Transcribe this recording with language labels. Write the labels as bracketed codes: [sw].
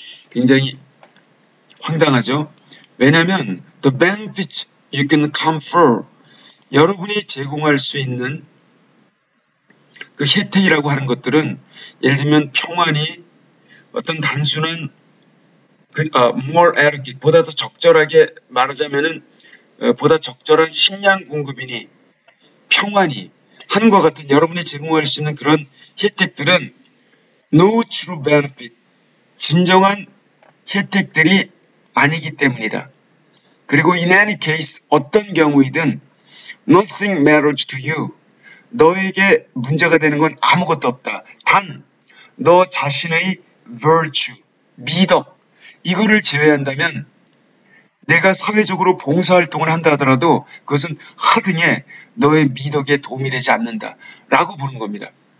[ko] 굉장히 황당하죠? 왜냐하면 [en] the benefits you can confer, [ko] 여러분이 제공할 수 있는 그 혜택이라고 하는 것들은 예를 들면 평안이 어떤 단순한 [en] more adequate, [ko] 보다 더 적절하게 말하자면은 보다 적절한 식량 공급이니 평안이 하는과 같은 여러분이 제공할 수 있는 그런 혜택들은 [en] no true benefit, [ko] 진정한 혜택들이 아니기 때문이다. 그리고 [en] in any case, [ko] 어떤 경우이든 [en] nothing matters to you. [ko] 너에게 문제가 되는 건 아무것도 없다. 단, 너 자신의 virtue, 미덕, 이거를 제외한다면 내가 사회적으로 봉사활동을 한다 하더라도 그것은 하등에 너의 미덕에 도움이 되지 않는다 라고 보는 겁니다.